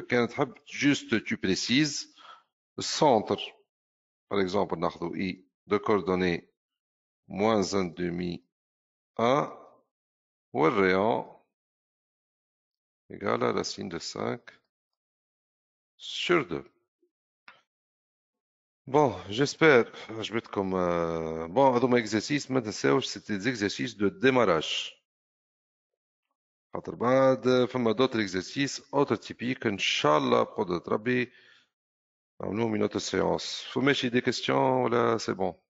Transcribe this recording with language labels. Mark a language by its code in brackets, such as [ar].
[ar] كان تحب [fr] juste tu précises le centre par exemple ناخذ i de coordonnées moins 1 demi 1 والrayon égale à racine de 5 sur 2. Bon, j'espère [ar] عجبتكم. [fr] Bon, [ar] هذوما [fr] exercices [ar] ما تنساوش [fr] c'était des exercices de démarrage. [ar] خاطر بعد فما [fr] d'autres exercices autres typiques [ar] إن شاء الله بقدرة ربي نعملوهم [fr] une autre séance. [ar] فماشي [fr] des questions [ar] ولا [fr] c'est bon?